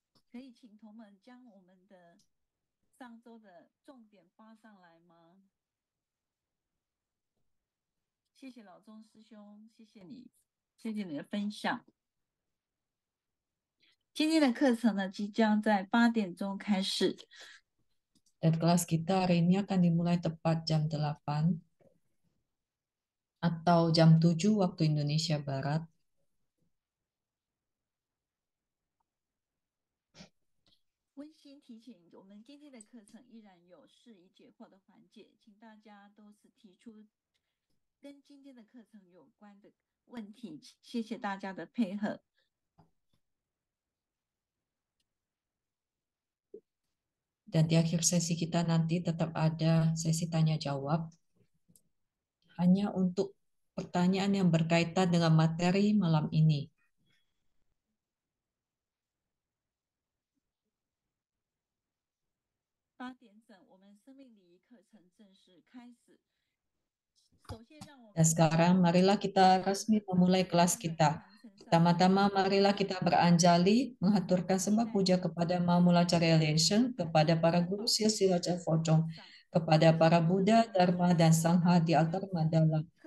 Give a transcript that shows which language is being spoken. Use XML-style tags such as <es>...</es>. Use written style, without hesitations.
<zh>可以请同们将我们的上周的重点发上来吗？谢谢老钟师兄，谢谢你，谢谢你的分享。今天的课程呢，即将在8点钟开始。</zh> <id>Dan kelas kita hari ini akan dimulai tepat jam 8 atau jam 7 waktu Indonesia Barat.</id> <zh>温馨提醒，我们今天的课程依然有释疑解惑的环节，请大家都是提出跟今天的课程有关的问题，谢谢大家的配合。</zh> <id>Dan di akhir sesi kita nanti tetap ada sesi tanya jawab hanya untuk pertanyaan yang berkaitan dengan materi malam ini.</id> <zh>8点整，我们生命礼仪课程正式开始。首先，让我们</zh> <id>Dan sekarang marilah kita resmi memulai kelas kita. Pertama-tama marilah kita beranjali mengaturkan sembah puja kepada Mamulacarya Lenseng, kepada para guru silsilah Focong, kepada para Buddha, Dharma, dan Sangha di altar mandala.</id>